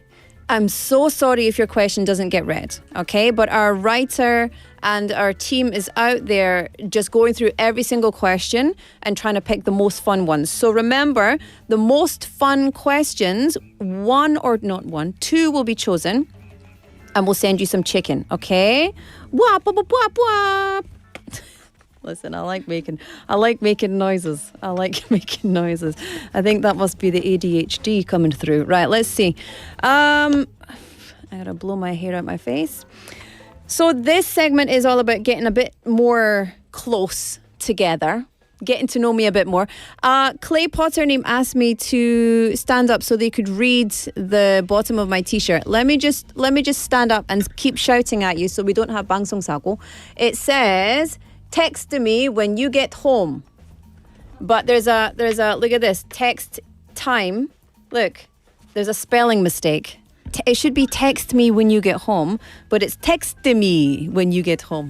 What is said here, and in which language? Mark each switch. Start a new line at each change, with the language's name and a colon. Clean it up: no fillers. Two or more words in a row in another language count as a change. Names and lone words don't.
English: I'm so sorry if your question doesn't get read, okay? But our writer and our team is out there just going through every single question and trying to pick the most fun ones. So remember, the most fun questions, two will be chosen, and we'll send you some chicken, okay? Wap, wap, wap, wap, wap. Listen, I like making noises. I think that must be the ADHD coming through. Right, let's see. I gotta blow my hair out my face. So this segment is all about getting a bit more close together, getting to know me a bit more. Clay Potter name asked me to stand up so they could read the bottom of my t-shirt. Let me just stand up and keep shouting at you so we don't have
Korean: 방송 사고.
English: It says, text me when you get home. But there's a look at this, text time. Look, there's a spelling mistake. It should be text me when you get home, but it's text me when you get home.